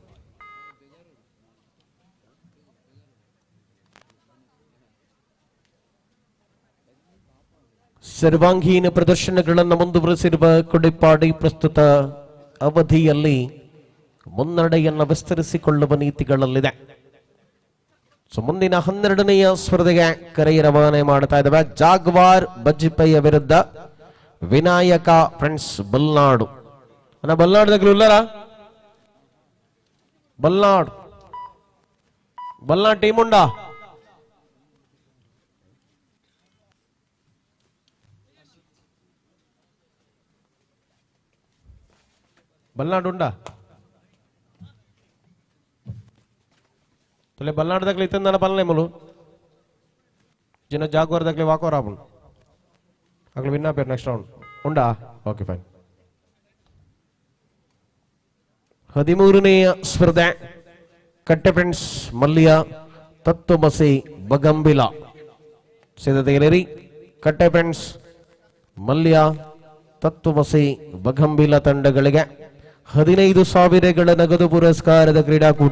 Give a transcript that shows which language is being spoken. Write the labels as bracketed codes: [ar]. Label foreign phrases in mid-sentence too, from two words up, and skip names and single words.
[kn] ಸರ್ವಾಂಗೀಣ ಪ್ರದರ್ಶನಗಳನ್ನು ಮುಂದುವರೆಸಿರುವ ಕೊಡಿಪಾಡಿ ಪ್ರಸ್ತುತ ಅವಧಿಯಲ್ಲಿ ಮುನ್ನಡೆಯನ್ನು ವಿಸ್ತರಿಸಿಕೊಳ್ಳುವ ನೀತಿಗಳಲ್ಲಿದೆ. ಮುಂದಿನ 12ನೆಯ ಸ್ಪರ್ಧೆಗೆ ಕರೆಯ ರವಾನೆ ಮಾಡ್ತಾ ಇದ್ದಾವೆ. ಜಾಗ್ವಾರ್ ಬಜ್ಜಿಪೈಯ ವಿರುದ್ಧ ವಿನಾಯಕ ಫ್ರೆಂಡ್ಸ್ ಬಲ್ನಾಡು. [tcy] ಬಲ್ನಾಡ್ದಾಗ್ಲೂ ಇಲ್ಲರ ಬಲ್ನಾಡ್ ಟೀಮ್ ಉಂಡಾ? ಬಲ್ನಾಡ್ ಉಂಡಾ? ತಲೆ ಬಲ್ನಾಡ್ದಾಗ್ಲಿ ಇತ್ತಂದ ಬಲ್ನೆ ಮುಲು ಜಿನ ಜಾಗ್ವಾರ್ದಾಗ್ಲಿ ವಾಕೋ ರಾಬುಲ್ ಆಗ್ಲಿ ವಿನ್ನಾ ಪೇರ್ [en] next round [tcy] ಉಂಡಾ? [en] okay fine. [kn] 13ನೆಯ ಸ್ಪರ್ಧೆ ಕಟ್ಟೆ ಫ್ರೆಂಡ್ಸ್ ಮಲ್ಯ ತತ್ವಮಸಿ ಬಗಂಬಿಲ ಸಿದ್ಧತೆಯಲ್ಲಿ ಕಟ್ಟೆ ಫ್ರೆಂಡ್ಸ್ ಮಲ್ಯ ತತ್ವಮಸಿ ಬಗಂಬಿಲ ತಂಡಗಳಿಗೆ 15,000 ನಗದು ಪುರಸ್ಕಾರದ ಕ್ರೀಡಾಕೂಟ.